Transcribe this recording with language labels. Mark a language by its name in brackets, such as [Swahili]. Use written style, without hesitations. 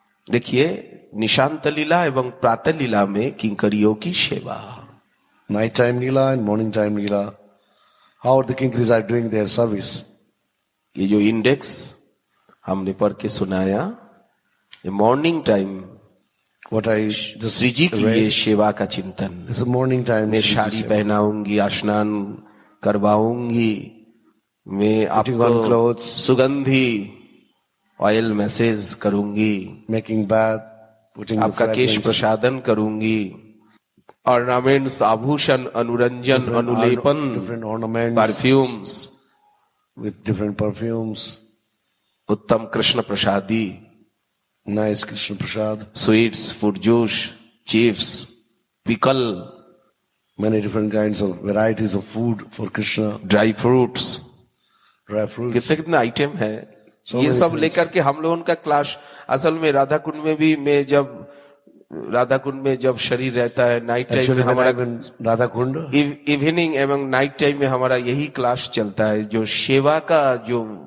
[Hindi] देखिए निशांत लीला एवं प्रातः लीला में किंकरियों की सेवा, [English] night time Leela and morning time Leela, how the kinkaris are doing their service। [Hindi] ये जो इंडेक्स हमने पढ़ के सुनाया, ये morning time [English] what I [Hindi] Shri जी की ये सेवा का चिंतन। [English] this is morning time। [Hindi] मैं साड़ी पहनाऊंगी, स्नान करवाऊंगी, मैं आपको सुगंधी ऑयल मैसेज करूंगी, [English] making bath, [Hindi] आपका केश प्रसादन करूंगी, ऑर्नामेंट्स, आभूषण, Anuranjan, अनुलेपन, perfumes [English] with different perfumes, [Hindi] उत्तम कृष्ण प्रसादी, [English] nice Krishna prasad, sweets, fruit juice, chips, pickle, many different kinds of varieties of food for Krishna, dry fruits, dry fruits, [Hindi] कितने कितने आइटम है। ये सब लेकर के हम लोगों का क्लास, असल में राधा कुंड में भी, मैं जब राधा कुंड में जब शरीर रहता है, नाइट टाइम में हमारा राधा कुंड इवनिंग एवं नाइट टाइम में हमारा यही क्लास चलता है, जो सेवा का जो